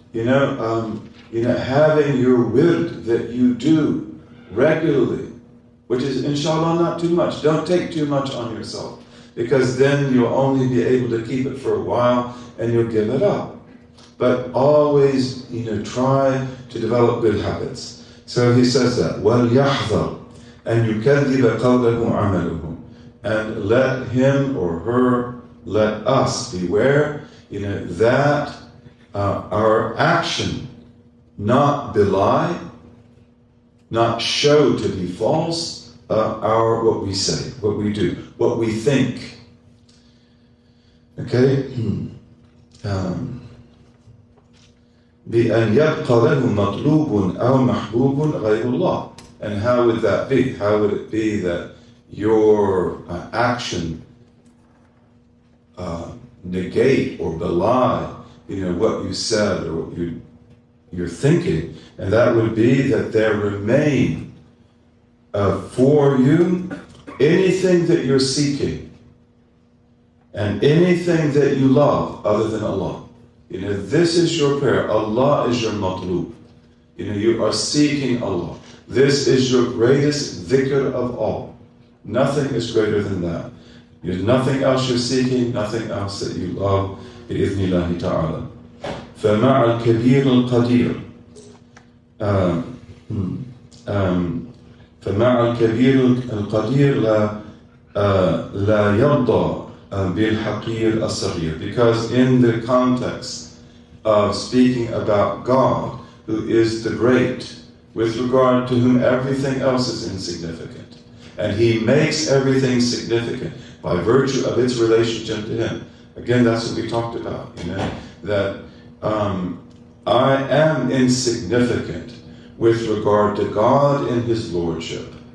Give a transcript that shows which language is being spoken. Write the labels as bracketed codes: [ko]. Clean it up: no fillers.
[en] Having your wird that you do regularly, which is inshallah not too much. Don't take too much on yourself, because then you'll only be able to keep it for a while and you'll give it up. But always, try to develop good habits. So he says that, [ar] وَلْيَحْذَرْ أَنْ يُكَذِّبَ قَوْلَهُ عَمَلُهُ. [en] And let him or her, let us beware, that our action not belie, not show to be false, what we say, what we do, what we think. Okay? [ar] بأن يبقى له مطلوب أو محبوب غير الله. [en] And how would that be? How would it be that your action negate or belie, what you said or what you're thinking? And that would be that there remain for you anything that you're seeking and anything that you love other than Allah. This is your prayer. Allah is your matlub. You are seeking Allah. This is your greatest dhikr of all. Nothing is greater than that. There's nothing else you're seeking, nothing else that you love. [ar] بإذن الله تعالى. فمع الكبير القدير فمع الكبير القدير لا يرضى بالحقير الصغير. [en] Because in the context of speaking about God, who is the great, with regard to whom everything else is insignificant. And he makes everything significant by virtue of its relationship to him. Again, that's what we talked about, that I am insignificant with regard to God in his lordship.